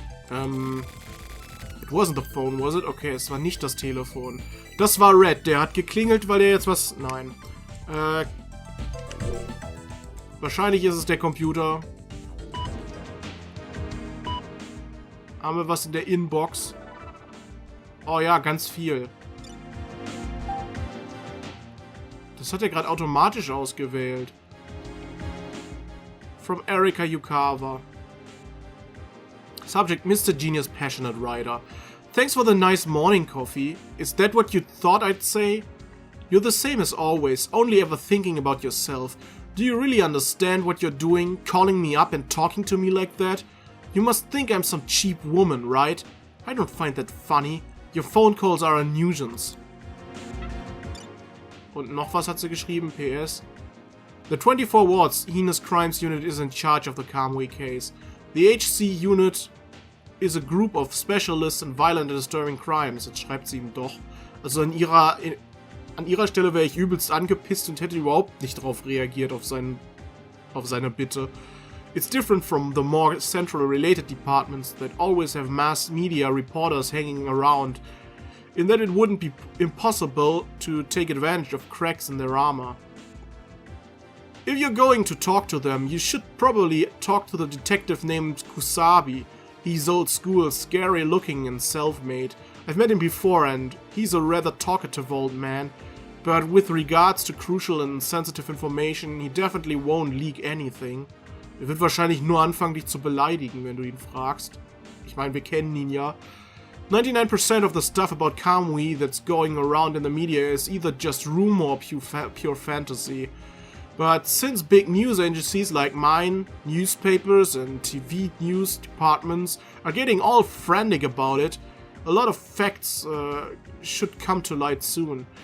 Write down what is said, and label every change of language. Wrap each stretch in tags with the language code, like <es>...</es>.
<en>It wasn't the phone, was it?</en> <de>Okay, es war nicht das Telefon. Das war Red, der hat geklingelt, weil der jetzt was... Nein. Wahrscheinlich ist es der Computer. Haben wir was in der Inbox? Oh ja, ganz viel. Das hat er gerade automatisch ausgewählt.</de> <en>From Erika Yukawa. Subject, Mr. Genius Passionate Writer. Thanks for the nice morning coffee. Is that what you thought I'd say? You're the same as always, only ever thinking about yourself. Do you really understand what you're doing, calling me up and talking to me like that? You must think I'm some cheap woman, right? I don't find that funny. Your phone calls are a nuisance.</en> <de>Und noch was hat sie geschrieben, PS.</de> <en>The 24 Wards Heinous Crimes Unit is in charge of the Kamui case. The HC Unit is a group of specialists in violent and disturbing crimes.</en> <de>Jetzt schreibt sie ihm doch. Also an ihrer Stelle wäre ich übelst angepisst und hätte überhaupt nicht darauf reagiert, auf seine Bitte.</de> <en>It's different from the more centrally related departments that always have mass media reporters hanging around, in that it wouldn't be impossible to take advantage of cracks in their armor. If you're going to talk to them, you should probably talk to the detective named Kusabi. He's old school, scary looking and self-made. I've met him before and he's a rather talkative old man. But with regards to crucial and sensitive information, he definitely won't leak anything.</en> <de>Er wird wahrscheinlich nur anfangen, dich zu beleidigen, wenn du ihn fragst. Ich meine, wir kennen ihn ja.</de> <en>99% of the stuff about Kamui that's going around in the media is either just rumor or pure fantasy. But since big news agencies like mine, newspapers and TV news departments are getting all frantic about it, a lot of facts should come to light soon.</en>